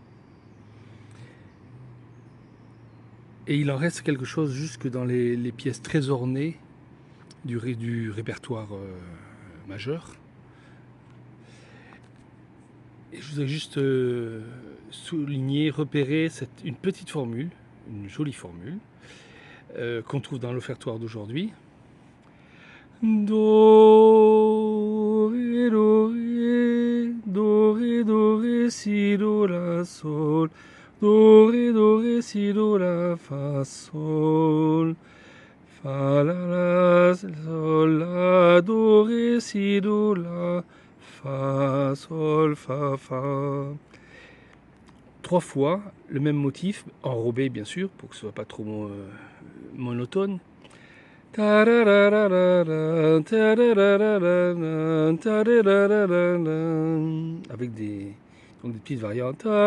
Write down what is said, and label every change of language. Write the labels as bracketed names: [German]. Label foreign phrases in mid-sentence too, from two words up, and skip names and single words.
[French] Et il en reste quelque chose jusque dans les pièces très ornées du répertoire majeur. Et je voudrais juste souligner, repérer une petite formule, une jolie formule, qu'on trouve dans l'offertoire d'aujourd'hui. Do, ré, do, ré, si, do, la, sol. Do, ré, si, do, la, fa, sol. Fa, la, sol, la, do, ré, si, do, la, fa, sol, fa, fa. 3 fois le même motif, enrobé bien sûr, pour que ce soit pas trop monotone. Avec des petites variantes.